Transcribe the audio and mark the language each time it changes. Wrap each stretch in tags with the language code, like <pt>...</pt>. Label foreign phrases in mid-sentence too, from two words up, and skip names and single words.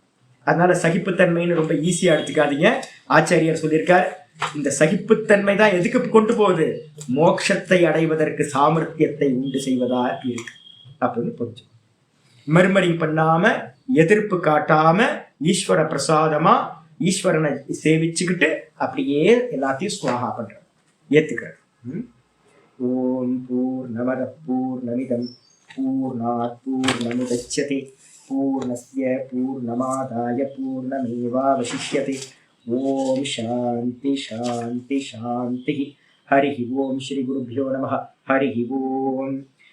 <ta>அதனால சகிப்புத்தன்மைன்னு ரொம்ப ஈஸியா எடுத்துக்காதீங்க. ஆச்சாரியர் சொல்லியிருக்கார், இந்த சகிப்புத்தன்மை தான் எதுக்கு கொண்டு போகுது, மோட்சத்தை அடைவதற்கு சாமர்த்தியத்தை உண்டு செய்வதா இருக்கு அப்படின்னு புரிஞ்சு. மறுமறிங் பண்ணாம, எதிர்ப்பு காட்டாம, ஈஸ்வர பிரசாதமா ஈஸ்வரனை சேவிச்சுக்கிட்டு அப்படியே எல்லாத்தையும் சுவாகா பண்ற, ஏத்துக்கிறார்.</ta> <sa>ॐ पूर्णमदः पूर्णमिदं पूर्णात् पूर्णमुदच्यते पूर्णस्य पूर्णमादाय पूर्णमेवावशिष्यते. ॐ शान्तिः शान्तिः शान्तिः. हरि ॐ श्री गुरुभ्यो नमः. हरि ॐ.</sa>